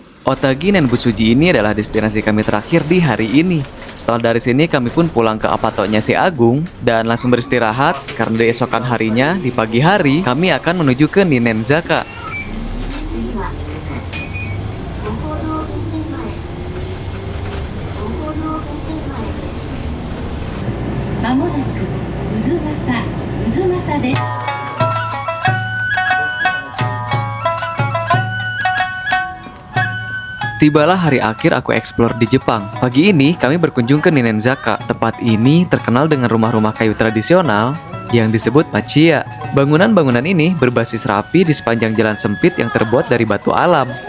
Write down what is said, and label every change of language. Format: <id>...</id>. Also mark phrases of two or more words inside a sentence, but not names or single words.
<id>Otagi Nenbutsuji ini adalah destinasi kami terakhir di hari ini. Setelah dari sini kami pun pulang ke apatonya si Agung dan langsung beristirahat karena di esokan harinya di pagi hari kami akan menuju ke Ninenzaka.</id> <ja>まもなく渦政です。</ja> <id>Tibalah hari akhir aku eksplor di Jepang. Pagi ini kami berkunjung ke Ninenzaka. Tempat ini terkenal dengan rumah-rumah kayu tradisional yang disebut machiya. Bangunan-bangunan ini berbasis rapi di sepanjang jalan sempit yang terbuat dari batu alam.</id>